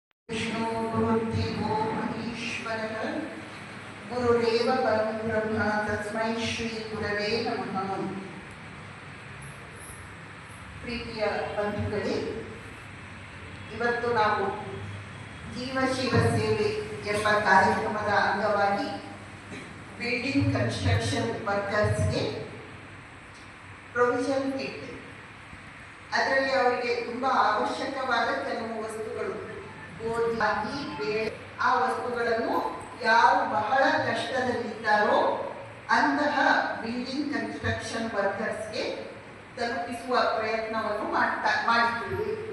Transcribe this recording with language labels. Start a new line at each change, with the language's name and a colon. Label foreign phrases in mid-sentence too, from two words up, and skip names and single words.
Sanskrit: विष्णु गुरुर्देवो महेश्वरः गुरुरेव परं ब्रह्म तस्मै ಶ್ರೀ ಗುರವೇ ನಮಃ.
Kannada: ಪ್ರೀತಿಯ ಬಂಧುಗಳೇ, ಇವತ್ತು ನಾವು ಜೀವಶಿವ ಸೇವೆ ಎಂಬ ಕಾರ್ಯಕ್ರಮದ ಅಂಗವಾಗಿ
English: building construction workersge provision kit,
Kannada: ಅದರಲ್ಲಿ ಅವರಿಗೆ ತುಂಬ ಅವಶ್ಯಕವಾದ ಕೆಲವು ವಸ್ತುಗಳು, ಗೋಧಿ, ಬೇಳೆ, ಆ ವಸ್ತುಗಳನ್ನು ಯಾರು ಬಹಳ ಕಷ್ಟದಲ್ಲಿದ್ದಾರೋ ಅಂತಹ
English: building construction workersge
Kannada: ತಲುಪಿಸುವ ಪ್ರಯತ್ನವನ್ನು ಮಾಡಿದ್ದೀವಿ.